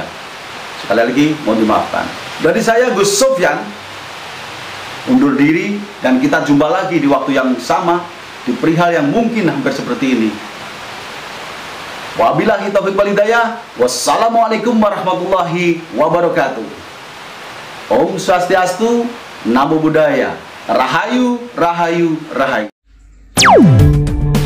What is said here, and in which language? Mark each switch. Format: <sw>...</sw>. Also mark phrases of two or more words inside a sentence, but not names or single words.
<id>Sekali lagi mohon dimaafkan. Dari saya Gus Sufyan undur diri, dan kita jumpa lagi di waktu yang sama di perihal yang mungkin hampir seperti ini.</id> <ar>وبالله التوفيق والهداية. والسلام عليكم ورحمة الله وبركاته.</ar> <id>Om Swastiastu, Namo Buddhaya. Rahayu, rahayu, rahayu.</id>